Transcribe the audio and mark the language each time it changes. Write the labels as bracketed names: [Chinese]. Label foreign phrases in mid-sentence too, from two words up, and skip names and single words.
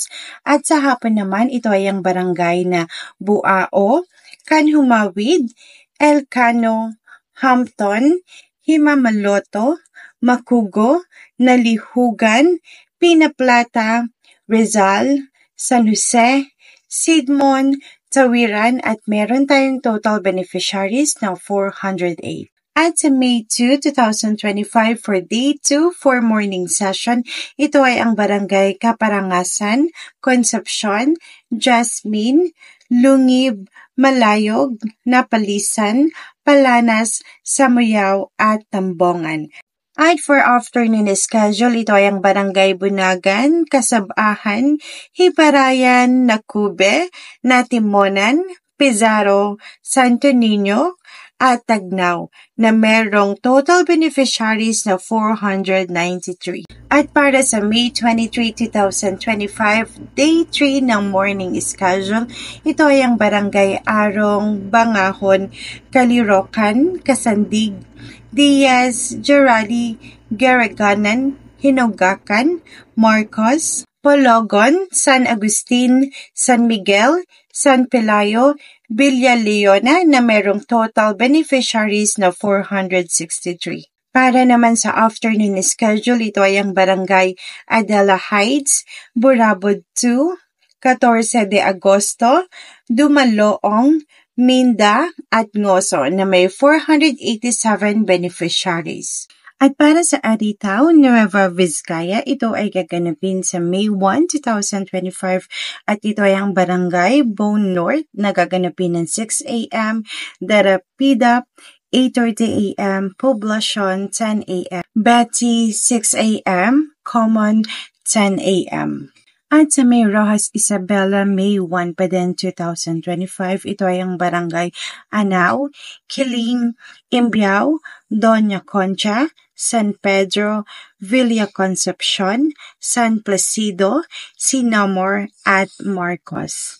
[Filipino] At sa hapon naman, ito ay ang barangay na Buao, Kanhumawid, Elcano, Hampton, Himamaloto, Makugo, Nalihugan, Pinaplata, Rizal, San Jose, Sidmon, Tawiran at meron tayong total beneficiaries na 408. At sa May 2, 2025 [English] for Day 2 for morning session, [Filipino] ito ay ang Barangay Kaparangasan, Concepcion, Jasmine, Lungib, Malayog, Napalisan, Palanas, Samuyaw at Tambongan. [English] At for afternoon schedule, [Filipino] ito ay ang Barangay Bunagan, Kasabahan, Hibarayan, Nakube, Natimonan, Pizarro, Santo Niño, at Tagnaw na merong [English] total beneficiaries [Filipino] na 493. At para sa May 23, 2025, Day 3 ng [English] morning schedule, [Filipino] ito ay ang Barangay Arong, Bangahon, Kalirokan, Kasandig, Diaz, Gerali, Garaganan, Hinogakan, Marcos, Pologon, San Agustin, San Miguel, San Pelayo, Villa Leona na merong [English] total beneficiaries [Filipino] na 463. Para naman sa [English] afternoon schedule, [Filipino] ito ay ang Barangay Adela Heights, Burabod 2, 14 de Agosto, Dumaloong, Minda at Ngoso na may 487 beneficiaries. At para sa Aritaw, Nueva Vizcaya, ito ay gaganapin sa May 1, 2025 at ito ay ang Barangay Bone North na gaganapin ng 6 a.m., Darapida 8:30 a.m., Poblasyon 10 a.m., Betty 6 a.m., Common 10 a.m. At sa May Rojas Isabela, May 1 pa din 2025, ito ay ang Barangay Anao, Kiling, Imbiao, Doña Concha, San Pedro, Villa Concepcion, San Placido, Sinamor at Marcos.